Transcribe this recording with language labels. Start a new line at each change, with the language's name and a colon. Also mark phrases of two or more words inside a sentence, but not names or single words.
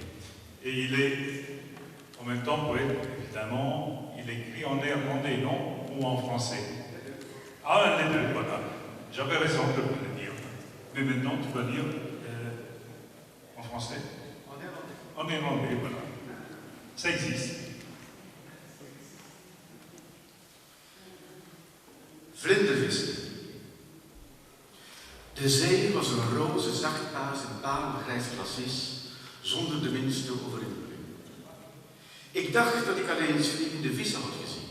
French: Et il est en même temps poète, évidemment. Il écrit en néerlandais, non, ou en français. Ah, les deux, voilà. J'avais raison de le dire. Mais maintenant, tu vas dire en français? En néerlandais, voilà. Ça existe.
Dutch: Vlindervissen. De zee was een roze, zachtpaars en parelgrijs glacis, zonder de minste overimpelling. Ik dacht dat ik alleen vliegende vissen had gezien.